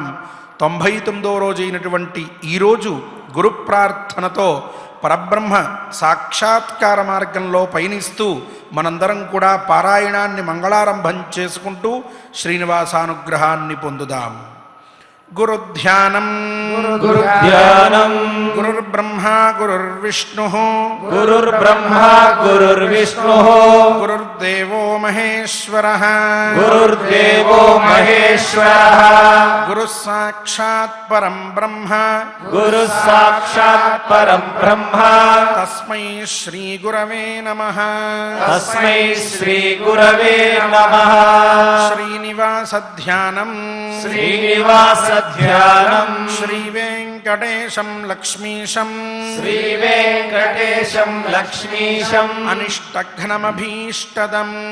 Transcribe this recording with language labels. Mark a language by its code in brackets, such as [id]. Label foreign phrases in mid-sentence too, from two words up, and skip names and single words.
[te] 99వ రోజు అయినటువంటి ఈరోజు గురు ప్రార్థనతో పరబ్రహ్మ సాక్షాత్కార మార్గంలో పయనిస్తూ మనందరం కూడా పారాయణాన్ని మంగళారంభం చేసుకుంటూ శ్రీనివాసానుగ్రహాన్ని పొందుదాం. [sa] గురుధ్యానం గురుధ్యానం గురుర్బ్రహ్మా గురుర్విష్ణుః గురుర్బ్రహ్మా గురుర్విష్ణుః గురుర్దేవో మహేశ్వరః గురుర్దేవో మహేశ్వరః గురుః సాక్షాత్ పరం బ్రహ్మ గురుః సాక్షాత్ పరం బ్రహ్మ తస్మై శ్రీ గురవే నమః తస్మై శ్రీ గురవే నమః. శ్రీనివాస ధ్యానం శ్రీనివాస ధ్యానం శ్రీ వెంకటేశం లక్ష్మీశం శ్రీ వెంకటేశం లక్ష్మీశం అనిష్టఘ్నమభీష్టదం